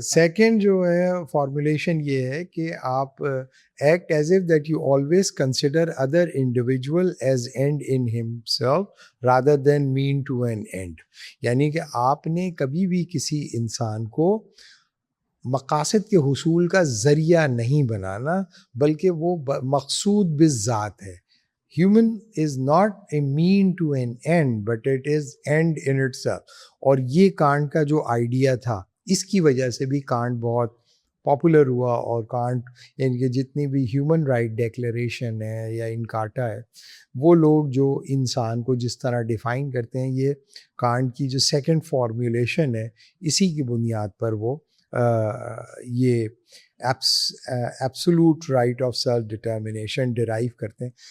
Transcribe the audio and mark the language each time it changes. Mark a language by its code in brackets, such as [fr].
[ur] Second جو ہے formulation یہ ہے کہ آپ [en] Act as if that you always consider other individual as end in himself rather than mean to an end. [ur] یعنی کہ آپ نے کبھی بھی کسی انسان کو مقاصد کے حصول کا ذریعہ نہیں بنانا، بلکہ وہ مقصود بالذات ہے. [en] Human is not a mean to an end, but it is end in itself. [ur] اور یہ کانٹ کا جو آئیڈیا تھا، اس کی وجہ سے بھی کانٹ بہت پاپولر ہوا، اور کانٹ یعنی کہ جتنی بھی ہیومن رائٹ ڈیکلیریشن ہے یا انکارٹا ہے، وہ لوگ جو انسان کو جس طرح ڈیفائن کرتے ہیں، یہ کانٹ کی جو سیکنڈ فارمولیشن ہے اسی کی بنیاد پر وہ یہ absolute right of self determination drive کرتے ہیں.